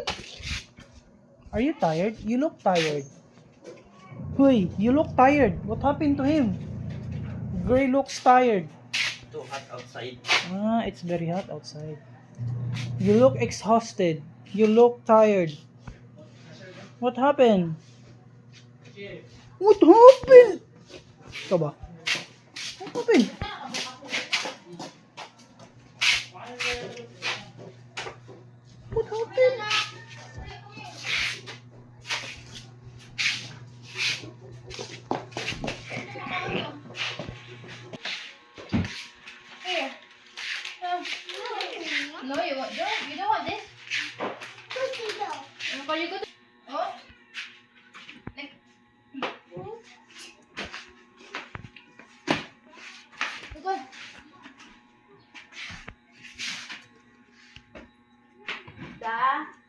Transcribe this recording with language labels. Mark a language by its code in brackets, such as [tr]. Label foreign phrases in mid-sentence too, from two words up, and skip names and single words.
[en] Are you tired? You look tired. Hoy, you look tired. What happened to him? Gray looks tired. Too hot outside. Ah, it's very hot outside. You look exhausted. You look tired. What happened? What happened? [tl] Ito ba? [en] What happened? What happened? Here. No, you want you don't want this? But you go to oh. Like go. Da.